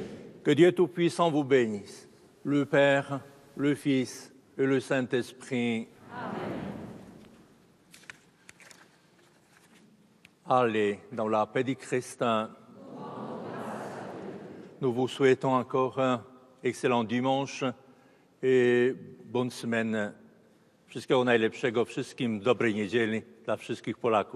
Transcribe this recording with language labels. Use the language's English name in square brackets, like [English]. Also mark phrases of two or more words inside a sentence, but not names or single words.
[French] Que Dieu Tout-Puissant vous bénisse, le Père, le Fils et le Saint-Esprit. Amen. Allez dans la paix du Christ. Nous vous souhaitons encore un excellent dimanche i bonne semaine. [Polish] Wszystkiego najlepszego wszystkim, dobrej niedzieli dla wszystkich Polaków.